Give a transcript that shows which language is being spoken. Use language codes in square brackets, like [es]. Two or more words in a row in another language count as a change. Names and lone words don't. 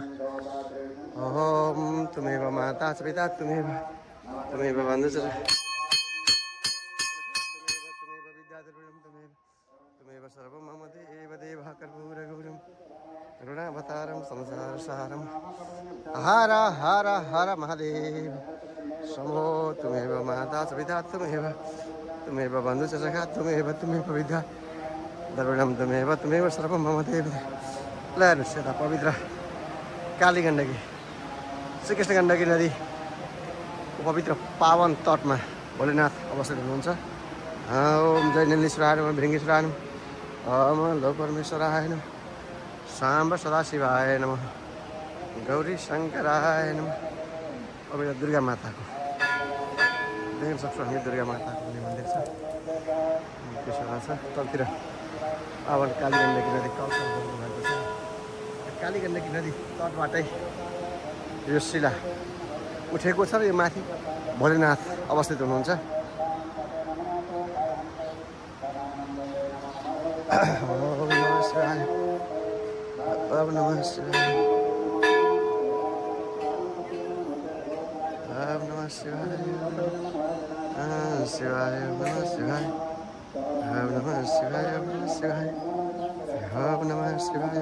[sa] ओम त्वमेव माता च पिता त्वमेव बन्धुश्च त्वमेव सर्वं मम देव देवः कर्पूरगौरं करुणावतारं संसारसारं हर हर हर महादेव शम्भो त्वमेव माता च पिता त्वमेव बन्धुश्च सखा त्वमेव विद्या द्रविणं त्वमेव सर्वं मम देव। [ne] ल हेर्नुहोस् यता पवित्र कालीगण्डकी श्रीकृष्ण गण्डकी नदीको पवित्र पावन तटमा भोलेनाथ अवस्थित हुनुहुन्छ। [sa] ओम जय नीलेश्वराय नमः भृङ्गेश्वराय नमः ओम लो परमेश्वराय नमः साम्ब सदाशिवाय नमः गौरी शङ्कराय नमः। [ne] अब यो दुर्गा माताको देख्न सक्छौँ हामी दुर्गा माताको मन्दिर छ त्यसो छ तलतिर अब काली गण्डकी नदी कल्चर भएको छ। काली गण्डकी नदी तटबाटै यो शिला उठेको छ र यो माथि भोलेनाथ अवस्थित हुनुहुन्छ। [sa] ओम नमः शिवाय ओम नमः शिवाय ओम नमः शिवाय शिवाय नमः शिवाय ओम नमः शिवाय ओम नमः शिवाय ओम नमः शिवाय।